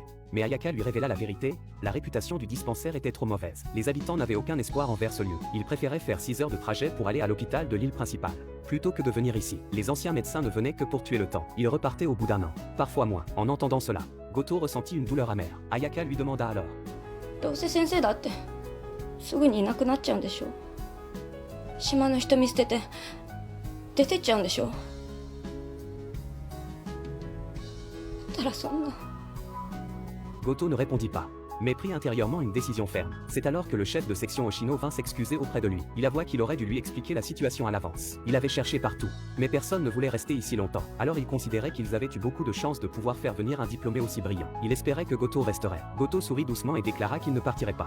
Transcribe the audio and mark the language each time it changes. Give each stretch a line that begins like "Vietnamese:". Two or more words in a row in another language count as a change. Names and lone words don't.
French: Mais Ayaka lui révéla la vérité, la réputation du dispensaire était trop mauvaise. Les habitants n'avaient aucun espoir envers ce lieu. Ils préféraient faire 6 heures de trajet pour aller à l'hôpital de l'île principale, plutôt que de venir ici. Les anciens médecins ne venaient que pour tuer le temps. Ils repartaient au bout d'un an, parfois moins. En entendant cela, Goto ressentit une douleur amère. Ayaka lui demanda alors.
Japanese: どうせ先生だってすぐにいなくなっちゃうんでしょ。島の人見捨てて出てっちゃうんでしょ。だったらそんな。
French: Goto ne répondit pas, mais prit intérieurement une décision ferme. C'est alors que le chef de section Oshino vint s'excuser auprès de lui. Il avoua qu'il aurait dû lui expliquer la situation à l'avance. Il avait cherché partout, mais personne ne voulait rester ici longtemps. Alors il considérait qu'ils avaient eu beaucoup de chance de pouvoir faire venir un diplômé aussi brillant. Il espérait que Goto resterait. Goto sourit doucement et déclara qu'il ne partirait pas.